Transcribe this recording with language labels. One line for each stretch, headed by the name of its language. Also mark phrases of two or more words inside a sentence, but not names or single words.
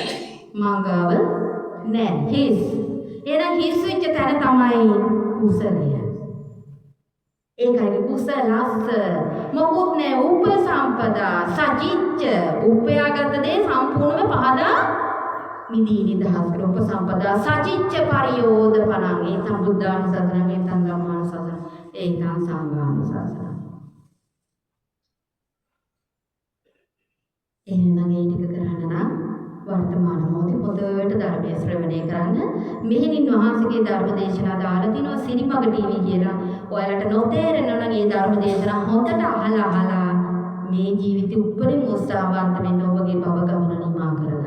Sinhala: මංගාව නෑ හිස්. එහෙනම් හිස් වෙච්ච තැන තමයි කුසලය. ඒකයි කුසලස්ස මොකුත් නෑ
Pali: උපසම්පදා සචිච්ච
Sinhala: උපයාගත දේ සම්පූර්ණයෙන්ම පහදා මිදී නිදහස් කර
Pali: උපසම්පදා සචිච්ච පරියෝදපණං ඒතං බුද්ධානුසසනං ඒතං ධම්මානුසසනං ඒතං සංඝානුසසනං.
Sinhala: එහෙනම් මේ ටික කරන්න නම් වර්තමාන මොහොතේ පොදට ධර්මයේ ශ්‍රවණය කරන්න. මෙහෙණින් වහන්සේගේ ධර්ම දේශනා දාලා තිනවා සිරිමග ටීවී කියලා. ඔයාලට නොතේරෙනවා නම් මේ ධර්ම දේශනා හොඳට අහලා මේ ජීවිතේ උපරිම උත්සාහවන්ත වෙන්න ඔබගේ භව ගමන නිමා කරගන්න.